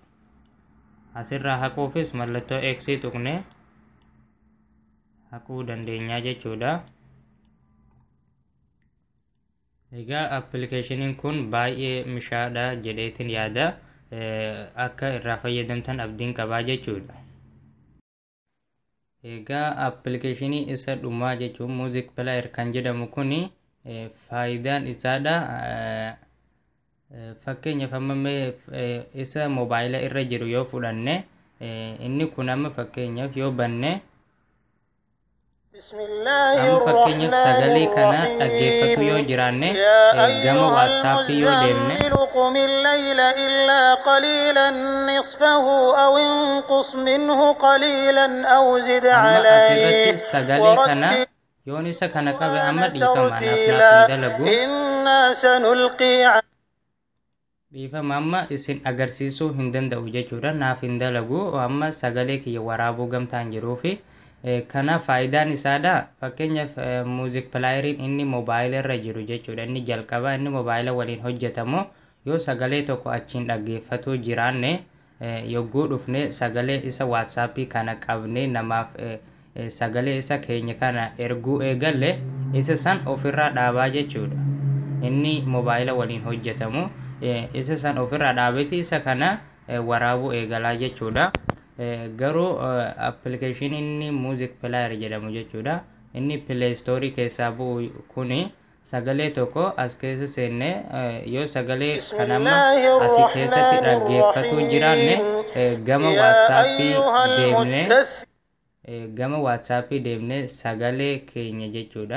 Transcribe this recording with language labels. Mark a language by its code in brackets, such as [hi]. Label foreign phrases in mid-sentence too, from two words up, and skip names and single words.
[om] Asirraa haquufis mallattoo X tuqne haquu dandeenya jechuudha. Egaa appilikeeshiniin kun baay'ee mishaadha jedheetiin yaada. Akka irraa fayyadamtan abdiin qabaa jechuudha. Egaa appilikeeshinii isa dhumaa jechuun [en] music player [om] kan jedhamu kun faayidaan isaadha. Fakkeenyaaf amma isa mobaayila irra jiru yoo fudhanne inni kun amma fakkeenyaaf yoo banne amma fakkeenyaaf sagalee kana dhaggeeffatu yoo jiraanne gama waatsaappii yoo deemne [ar] قم الليل إلا قليلا نصفه أو انقص منه قليلا أو زد عليه [om] ورتل yoon isa kana qabe amma dhiifama naaf dalagu [ar] إنا سنلقي [om] dhiifama amma isin agarsiisuu hin danda'u jechuudha. Naaf hin dalagu amma sagalee kiyya waraabuu gamtaan jiruufi kana faayidaan isaadha. Fakkeenyaaf muuzik pilaayeriin inni mobaayila irra jiru jechuudha. Inni jalqaba inni mobaayila waliin hojjetamu yoo sagalee tokko achiin dhaggeeffatu jiraanne yogguu dhufne sagalee isa waatsaappii kana qabne namaaf sagalee isa keenya kana erguu eegalle isa san ofirraa dhaabaa jechuudha. Inni mobaayila waliin hojjetamu isa san ofirraa dhaabeeti isa kana waraabuu eegalaa jechuudha. Garuu appilikeeshiniin inni [en] music player [om] jedhamu jechuudha. Inni [en] play store [om] keessaa bu'u kuni sagalee tokko as keessa seenne yoo sagalee kanamma asii keessatti dhaggeeffatu jiraanne gama waatsaappii deemne sagalee keenya jechuudha.